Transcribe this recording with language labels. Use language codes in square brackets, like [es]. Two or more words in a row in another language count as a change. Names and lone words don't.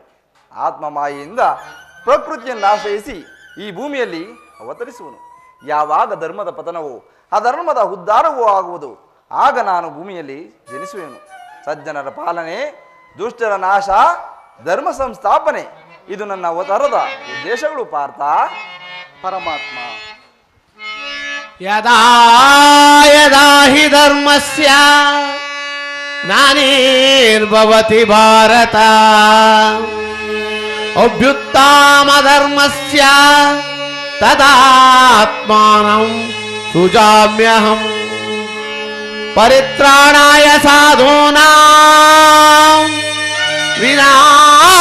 [kn] ಆತ್ಮಮಾಯೆಯಿಂದ ಪ್ರಕೃತಿಯನ್ನು ಆಶ್ರಯಿಸಿ ಈ ಭೂಮಿಯಲ್ಲಿ ಅವತರಿಸುವನು. ಯಾವಾಗ ಧರ್ಮದ ಪತನವೋ ಅಧರ್ಮದ ಉದ್ಧಾರವೂ ಆಗುವುದು, ಆಗ ನಾನು ಭೂಮಿಯಲ್ಲಿ ಜನಿಸುವೆನು. ಸಜ್ಜನರ ಪಾಲನೆ, ದುಷ್ಟರ ನಾಶ, ಧರ್ಮ ಸಂಸ್ಥಾಪನೆ, ಇದು ನನ್ನ ಅವತಾರದ ಉದ್ದೇಶಗಳು ಪಾರ್ಥ. ಪರಮಾತ್ಮ, [sa] ಯದಾ ಯದಾ ಹಿ ಧರ್ಮಸ್ಯ ಗ್ಲಾನಿರ್ಭವತಿ ಭಾರತ ಅಭ್ಯುತ್ಥಾನಧರ್ಮಸ್ಯ ತದಾತ್ಮಾನಂ ಸೃಜಾಮ್ಯಹಂ ಪರಿತ್ರಾಣಾಯ ಸಾಧೂನಾಂ ವಿನಾಶಾಯ